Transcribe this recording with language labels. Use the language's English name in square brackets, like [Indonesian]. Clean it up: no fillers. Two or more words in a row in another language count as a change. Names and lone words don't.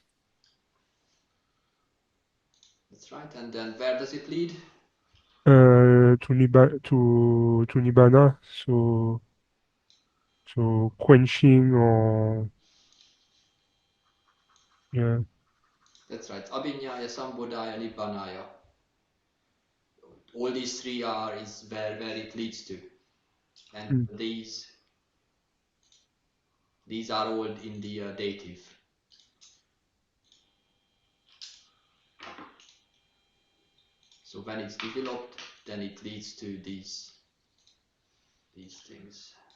[English] That's right. And then where does it lead? To nibbana, so quenching or yeah. That's right. [Pali] Abhiññāya, sambodhāya, nibbānāya. [English] All these three is where it leads to. And these are all in the dative. So when it's developed, then it leads to these things.